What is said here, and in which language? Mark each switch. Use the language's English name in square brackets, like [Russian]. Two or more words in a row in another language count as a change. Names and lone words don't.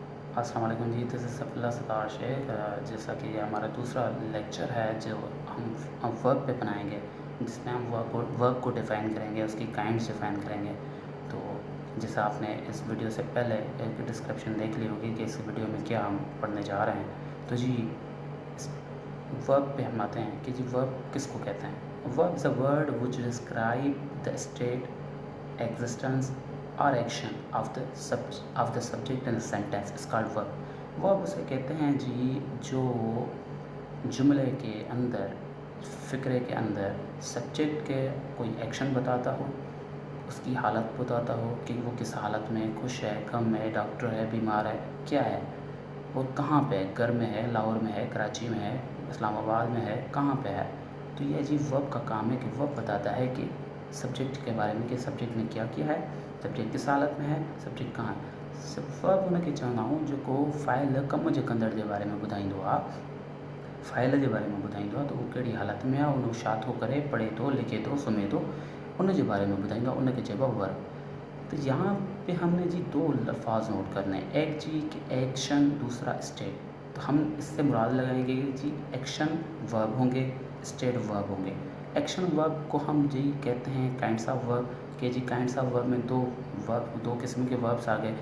[Arabic] السلام عليكم [Urdu] جی, [English] this is [Urdu] सफ़िल्ला सत्तार शेख। جیسا کہ یہ ہمارا دوسرا لیکچر ہے جو ہم ورب پہ بنائیں گے، جس میں ہم ورب کو ڈیفائن کریں گے، اس کی کائنڈز ڈیفائن کریں گے. تو جیسا آپ نے اس ویڈیو سے پہلے ایک ڈسکرپشن دیکھ لی ہوگی کہ اس ویڈیو میں کیا ہم پڑھنے جا رہے ہیں. تو جی اس ورب پہ ہم آتے ہیں کہ جی ورب کس کو کہتے ہیں. [English] verb is a word which describe the state, existence or action of the subject in a sentence is called verb. [Urdu] verb اسے کہتے ہیں جی جو جملے کے اندر، فقرے کے اندر سبجیکٹ کے کوئی ایکشن بتاتا ہو، اس کی حالت بتاتا ہو کہ وہ کس حالت میں، خوش ہے، غم ہے، ڈاکٹر ہے، بیمار ہے، کیا ہے، وہ کہاں پہ ہے، گھر میں ہے، لاہور میں ہے، کراچی میں ہے، اسلام آباد میں ہے، کہاں پہ ہے. تو یہ جی ورب کا کام ہے کہ ورب بتاتا ہے کہ سبجیکٹ کے بارے میں کہ سبجیکٹ نے کیا کیا ہے، سبجیکٹ کس حالت میں ہے، سبجیکٹ کہاں ہے. [Sindhi] वर्ब हुनखे चवंदा आहियूं जेको फ़ाइल कम जे कंदड़ जे बारे में ॿुधाईंदो आहे, फ़ाइल जे बारे में ॿुधाईंदो आहे त उहो कहिड़ी हालत में आहे, उन छा थो करे, पढ़े थो, लिखे थो, सुम्हे थो, उन जे बारे में ॿुधाईंदो आहे, उनखे चइबो आहे वर्ब। [Urdu] تو یہاں پہ ہم نے جی دو الفاظ نوٹ کرنے ہیں، ایک جی کہ ایکشن، دوسرا سٹیٹ. تو ہم اس سے مراد لگائیں گے کہ جی [English] action verb [Urdu] ہوں گے, [English] state verb [Urdu] ہوں گے. [English] action verb [Urdu] کو ہم جی کہتے ہیں [English] kinds of verb, [Urdu] کہ جی [English] kinds of verb [Urdu] میں دو قسم کے وربز آ گئے.